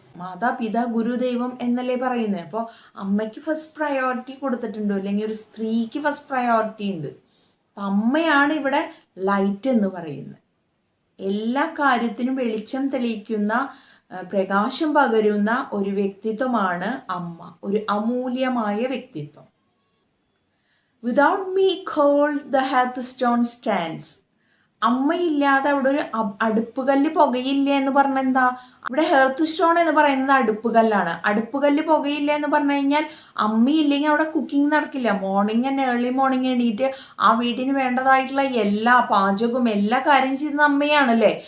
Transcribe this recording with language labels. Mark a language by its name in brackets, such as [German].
[Malayalam] മാതാപിതാ ഗുരുദൈവം എന്നല്ലേ പറയുന്നത്. അപ്പോൾ അമ്മയ്ക്ക് ഫസ്റ്റ് പ്രയോറിറ്റി കൊടുത്തിട്ടുണ്ട്, അല്ലെങ്കിൽ ഒരു സ്ത്രീക്ക് ഫസ്റ്റ് പ്രയോറിറ്റി ഉണ്ട്. അപ്പം അമ്മയാണ് ഇവിടെ ലൈറ്റ് എന്ന് പറയുന്നത്. എല്ലാ കാര്യത്തിനും വെളിച്ചം തെളിയിക്കുന്ന, പ്രകാശം പകരുന്ന ഒരു വ്യക്തിത്വമാണ് അമ്മ, ഒരു അമൂല്യമായ വ്യക്തിത്വം. [English] Without me cold the hearthstone stands. [Malayalam] അമ്മയില്ലാതെ അവിടെ ഒരു അടുപ്പുകല്ല് പുകയില്ല എന്ന് പറഞ്ഞാൽ എന്താ? ഇവിടെ ഹെർത്ത് സ്റ്റോൺ എന്ന് പറയുന്നത് അടുപ്പുകല്ലാണ്. അടുപ്പുകല്ല് പുകയില്ല എന്ന് പറഞ്ഞു കഴിഞ്ഞാൽ അമ്മയില്ലെങ്കിൽ അവിടെ കുക്കിംഗ് നടക്കില്ല. മോർണിംഗ് തന്നെ ഏർലി മോർണിംഗ് എണീറ്റ് ആ വീട്ടിന് വേണ്ടതായിട്ടുള്ള എല്ലാ പാചകവും എല്ലാ കാര്യം ചെയ്യുന്ന അമ്മയാണല്ലേ.